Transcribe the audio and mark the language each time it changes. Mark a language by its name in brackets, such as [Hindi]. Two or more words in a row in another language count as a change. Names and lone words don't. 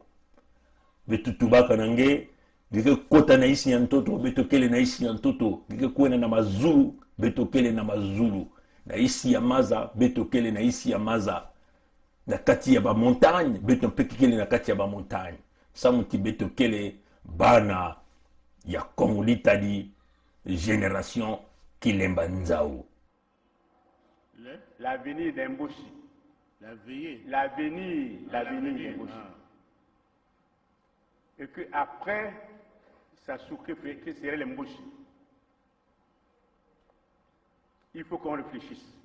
[Kituba (Democratic Republic of Congo)] Betu tubaka nange, gike kota na isi ya ntoto, beto kele na isi ya ntoto, gike kuena na mazulu, beto kele na mazulu, na isi ya maza, beto kele na isi ya maza, na kati ya ba montagne, beto mpeki kele na kati ya ba montagne, samuti beto kele bana ya Congo litadi, génération Kilemba Nzao. [French] L'avenir d'Emboshi. L'avenir d'Emboshi. Et qu'après, Sassou que serait l'Emboshi. Il faut qu'on réfléchisse.